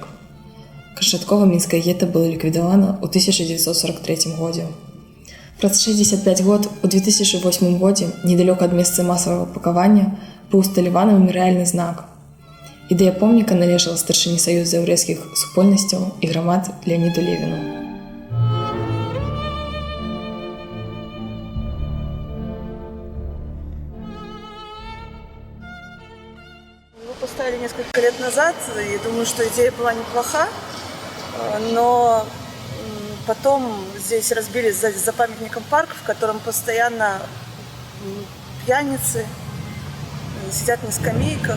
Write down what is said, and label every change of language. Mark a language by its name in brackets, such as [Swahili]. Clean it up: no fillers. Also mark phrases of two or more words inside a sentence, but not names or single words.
[Belarusian] Канчаткова мінскае гета было ліквідавана ў 1943 годзе. Праз 65 год у 2008 годзе недалёка ад месца масавага пакавання быў усталяваны мемарыяльны знак. Ідэя помніка належала старшыні Саюза яўрэйскіх супольнасцяў і грамад Леаніду Левіну. [Russian] Его поставили несколько лет назад, и думаю, что идея была неплоха, но потом здесь разбили за памятником парк, в котором постоянно пьяницы сидят на скамейках.